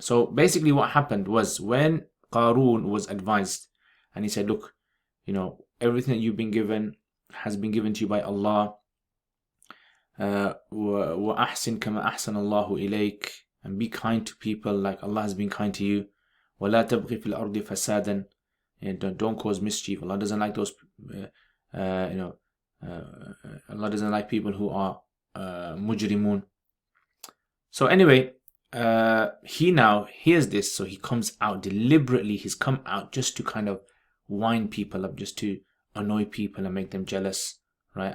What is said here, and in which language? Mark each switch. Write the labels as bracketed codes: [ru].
[en] So basically what happened was when Qarun was advised and he said, look, everything that you've been given has been given to you by Allah. [ar] وَأَحْسِنْ كَمَا أَحْسَنَ اللَّهُ إِلَيْكَ, [en] and be kind to people like Allah has been kind to you. [ar] وَلَا تَبْغِ فِي الْأَرْضِ فَسَادًا, [en] and don't cause mischief. Allah doesn't like those, Allah doesn't like people who are mujrimun. So anyway, he now hears this, so he comes out deliberately. He's come out just to kind of wind people up, just to annoy people and make them jealous, right?